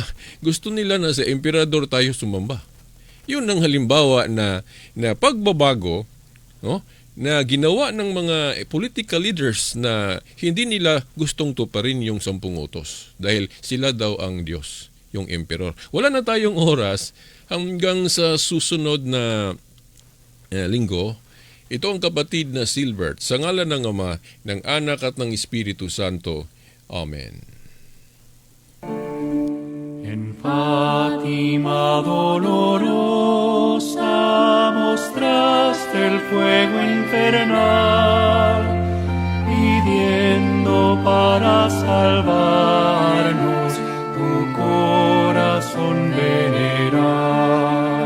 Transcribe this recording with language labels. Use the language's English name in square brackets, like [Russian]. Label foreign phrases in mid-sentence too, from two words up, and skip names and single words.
[Filipino] Gusto nila na sa emperador tayo sumamba. Yun ang halimbawa na pagbabago, no, na ginawa ng mga [English] political leaders [Filipino] na hindi nila gustong tuparin yung 10 utos. Dahil sila daw ang Diyos, yung emperor. Wala na tayong oras hanggang sa susunod na linggo. Ito ang kapatid na Silbert, sa ngalan ng Ama, ng Anak at ng Espiritu Santo. Amen. [Spanish] En Fátima dolorosa mostraste el fuego infernal, pidiendo para salvarnos tu corazón venerar.